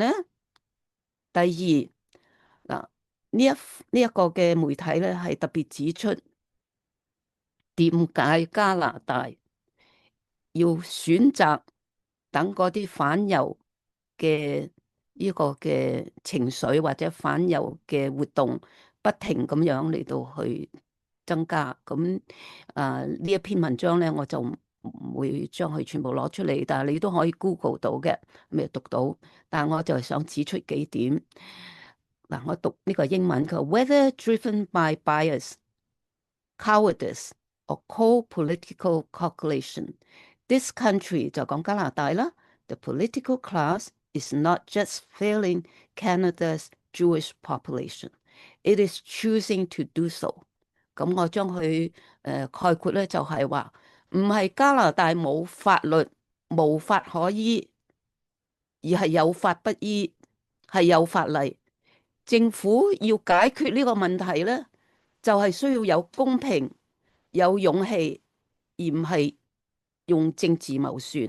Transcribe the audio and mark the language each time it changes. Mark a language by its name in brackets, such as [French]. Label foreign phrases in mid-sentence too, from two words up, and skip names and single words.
[Cantonese] 第二嗱，呢一個嘅媒體咧係特別指出，點解加拿大要選擇等嗰啲反猶嘅呢個嘅情緒或者反猶嘅活動不停咁樣嚟到去增加？咁呢一篇文章咧，我就唔會將佢全部攞出嚟，但係你都可以 Google 到嘅，咪讀到。但係我就係想指出幾點。嗱，我讀呢個英文，佢話 [English] Whether driven by bias, cowardice or cold political calculation, this country [Cantonese] 就講加拿大啦。 [English] The political class is not just failing Canada's Jewish population, it is choosing to do so。 [Cantonese] 咁我將佢概括咧，就係話唔係加拿大冇法律無法可依，而係有法不依，係有法例。政府要解決呢個問題咧，就係需要有公平、有勇氣，而唔係用政治謀算。